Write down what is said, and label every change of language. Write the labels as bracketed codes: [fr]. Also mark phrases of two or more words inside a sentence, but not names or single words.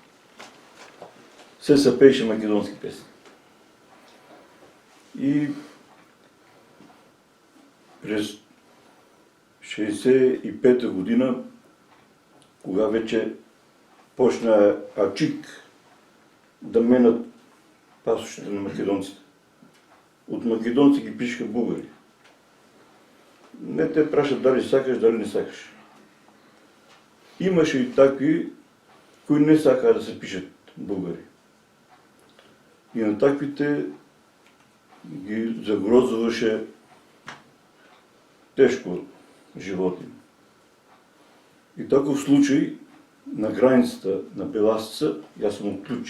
[mk] Се пееше македонски песни. И през 65-та година, кога вече почна АЧИК да менат пасошите на македонците. [bg] От македонци ги пишеха българи. [mk] Не те прашат дали сакаш, дали не сакаш. Имаше и такви, кои не сакаха да се пишат българи. И на таквите ги загрозуваше тежко живота им. [bg] И такъв случай на границата на Беласица, аз съм от Ключи.